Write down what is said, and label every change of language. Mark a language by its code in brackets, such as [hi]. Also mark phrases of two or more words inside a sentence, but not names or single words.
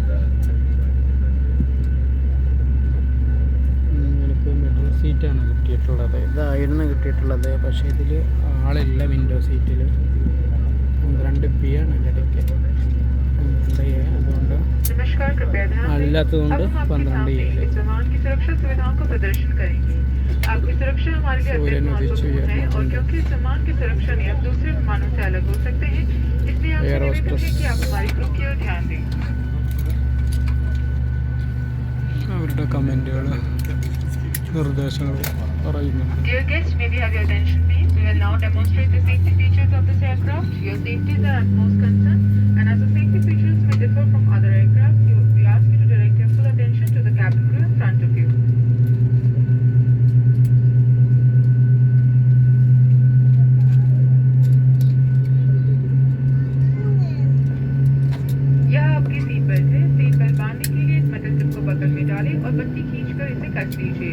[ml] എനിക്ക് മിഡിൽ സീറ്റാണ് കിട്ടിയിട്ടുള്ളത്. ഇതായിരുന്നു കിട്ടിയിട്ടുള്ളത്, പക്ഷേ ഇതിൽ ആളില്ല. വിൻഡോ സീറ്റിൽ 12B ആണ് എൻ്റെ ടിക്കറ്റ്. 12A അതുകൊണ്ട് ആളില്ലാത്തതുകൊണ്ട് 12A. [hi] सूर्य उदित [en] air hostess [ml] അവരുടെ കമൻറ്റുകൾ നിർദ്ദേശങ്ങൾ പറയുന്നുണ്ട്. [en] Dear guests, may we have your attention please? We will now demonstrate the safety features of this aircraft. Your safety is our utmost concern, and as the safety features may differ from other aircraft, we ask you to direct your full attention to the cabin crew in front of you. [hi] यह आपकी [en] seat belt [hi] है. [en] seat belt [hi] बांधने के लिए इस [en] metal tip [hi] को बगल में डालें और बत्ती खींचकर इसे कस लीजिए.